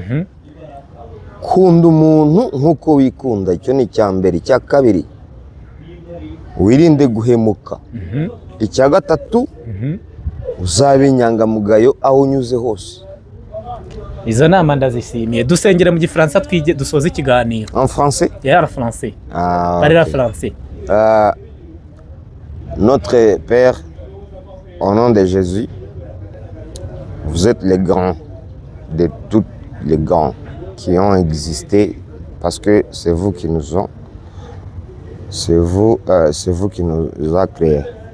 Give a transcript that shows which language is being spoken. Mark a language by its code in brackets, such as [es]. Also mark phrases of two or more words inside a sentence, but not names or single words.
[rw] Kunda umuntu nkuko wikunda, icyo ni cyambere. Cya kabiri, wirinde guhemuka. Icya gatatu, uzabe inyangamugayo aho unyuze hose. Izo nama ndazishimiye. Dusengera mu Gifaransa twige dusoza ikiganiro. [fr] En français? En français. Parlez français. Notre Père, au nom de Jésus, vous êtes les grands de tous les grands qui ont existé, parce que c'est vous qui nous ont, c'est vous qui nous a créés.